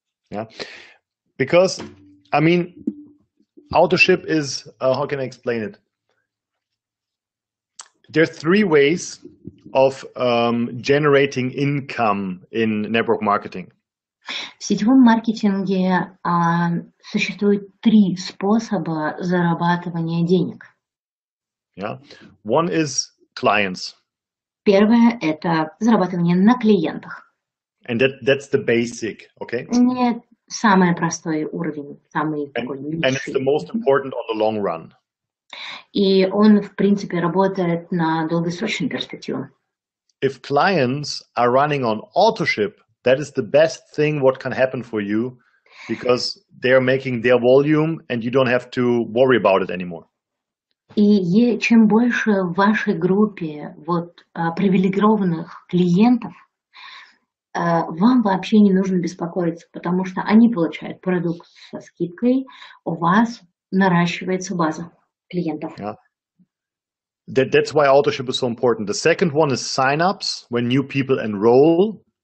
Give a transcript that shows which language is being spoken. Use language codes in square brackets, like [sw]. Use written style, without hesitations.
[en] Yeah, because, I mean, authorship is, how can I explain it? There are 3 ways of generating income in network marketing. [ru] В сетевом маркетинге существует 3 способа зарабатывания денег. [en] Yeah. One is clients. [ru] Первое – это зарабатывание на клиентах. [en] And that's the basic, okay? [ru] Не самый простой уровень, самый такой низший. [en] And it's the most important on the long run. [ru] И он, в принципе, работает на долгосрочную перспективу. [en] If clients are running on authorship, that is the best thing what can happen for you because they're making their volume and you don't have to worry about it anymore. [ru] И чем больше в вашей группе привилегированных клиентов, вам вообще не нужно беспокоиться, потому что они получают продукт со скидкой, у вас наращивается база клиентов. [en] Yeah. That's why authorship is so important. The second one is sign-ups, when new people enroll.